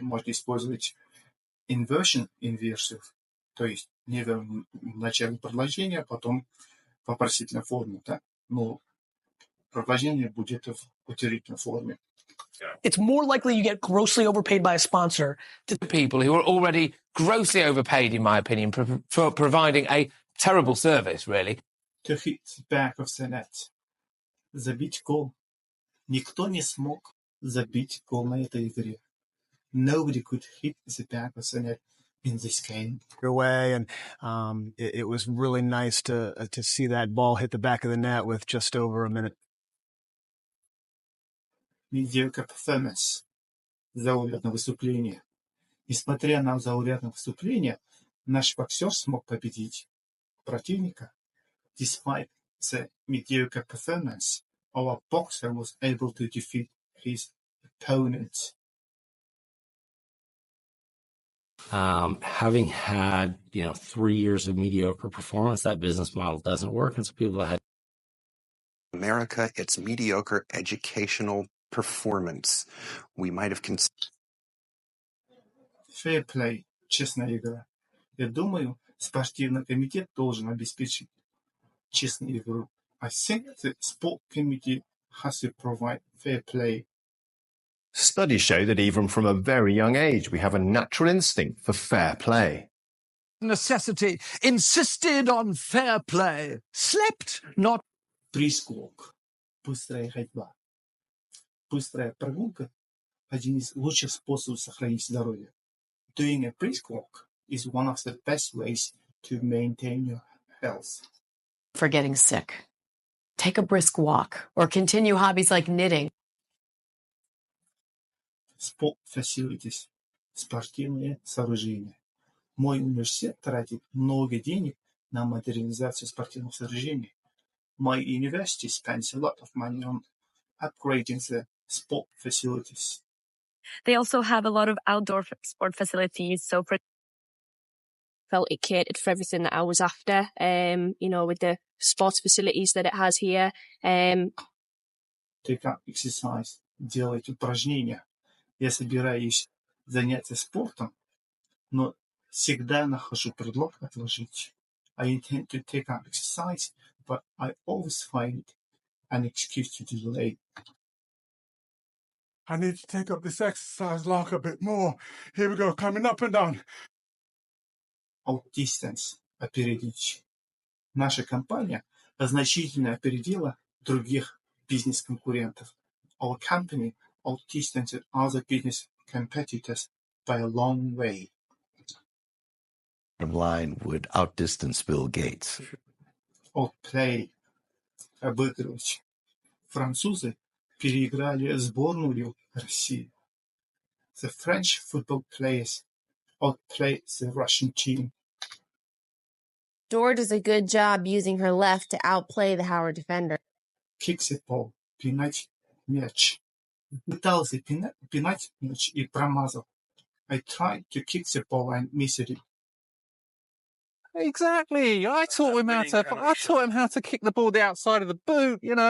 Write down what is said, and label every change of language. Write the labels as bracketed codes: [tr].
[ru] Можно использовать инверсию, то есть не в начале предложения, а потом в вопросительной форме, да? Но предложение будет в утвердительной форме. [en] It's more likely you get grossly overpaid by a sponsor. To people who are already grossly overpaid, in my opinion, for providing a terrible service, really. To hit the back of the net. [ru] Забить гол. Никто не смог забить гол на этой игре. [en] Nobody could hit the back of the net in this game. Away, and it was really nice to see that ball hit the back of the net with just over a minute. Mediocre performance. [ru] Заурядное выступление. Несмотря на заурядное выступление, наш боксер смог победить противника. [en] Despite the mediocre performance, our boxer was able to defeat his opponent. Having had 3 years of mediocre performance, that business model doesn't work, and so people had America, it's mediocre educational performance. We might have considered. Fair play, [ru] честная игра. Я думаю, спортивный комитет должен обеспечить честную игру. [en] I think the sport committee has to provide fair play. Studies show that even from a very young age, we have a natural instinct for fair play. Necessity insisted on fair play. Slept, not... Brisk-walk. [ru] Быстрая ходьба. Быстрая прогулка – один из лучших способов сохранить здоровье. [en] Doing a brisk walk is one of the best ways to maintain your health. For getting sick. Take a brisk walk or continue hobbies like knitting. Sport facilities. [ru] Спортивные сооружения. Мой университет тратит много денег на модернизацию спортивных сооружений. [en] My university spends a lot of money on upgrading the sport facilities. They also have a lot of outdoor sport facilities. So felt it catered for everything that I was after, with the sports facilities that it has here. Take up exercise. [ru] Делать упражнения. Я собираюсь заняться спортом, но всегда нахожу предлог отложить. [en] I intend to take up exercise, but I always find an excuse to delay. I need to take up this exercise log a bit more. Here we go, coming up and down. Outdistance. Опередить. [ru] Наша компания значительно опередила других бизнес-конкурентов. [en] Our company outdistanced other business competitors by a long way. Line would outdistance Bill Gates. Outplay. Обыгрывать. [ru] Французы переиграли сборную России. [en] The French football players outplayed the Russian team. Dora does a good job using her left to outplay the Howard defender. Kick the ball. [ru] Пинать мяч. Пытался пинать мяч и промазал. [en] I tried to kick the ball and missed it. Exactly. I taught him how to kick the ball the outside of the boot,